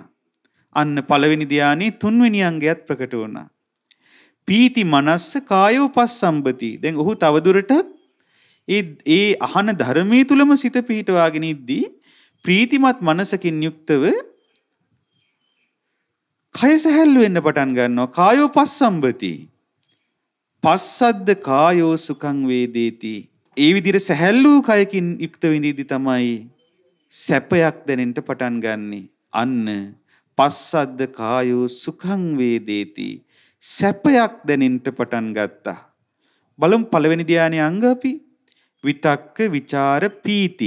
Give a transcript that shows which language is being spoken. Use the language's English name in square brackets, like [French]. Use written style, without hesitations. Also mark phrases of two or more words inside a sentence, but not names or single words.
[Sinhala] අන්න පළවෙනි ධානයේ තුන්වෙනි අංගයත් ප්‍රකට වුණා. [Pali] පීති මනස්ස කායෝ පස්සම්බති. [Sinhala] දැන් ඔහු තවදුරටත් ඒ අහන ධර්මයේ තුලම සිත පිහිටවාගෙන ඉද්දී ප්‍රීතිමත් මනසකින් යුක්තව කය සැහැල්ලු වෙන්න පටන් ගන්නවා. [Pali] කායෝ පස්සම්බති. පස්සද්ද කායෝ සුඛං වේදේති. [Sinhala] ඒ විදිහට සැහැල්ලු කයකින් යුක්ත වෙඳිද්දී තමයි සැපයක් දැනෙන්න පටන් ගන්නෙ. [Pali] අන්න පස්සද්ද කායෝ සුඛං වේදේති. [Sinhala] සැපයක් දැනෙන්න පටන් ගත්තා. බලමු පළවෙනි ධානයේ අංග අපි [Pali] විතක්ක විචාර පීති.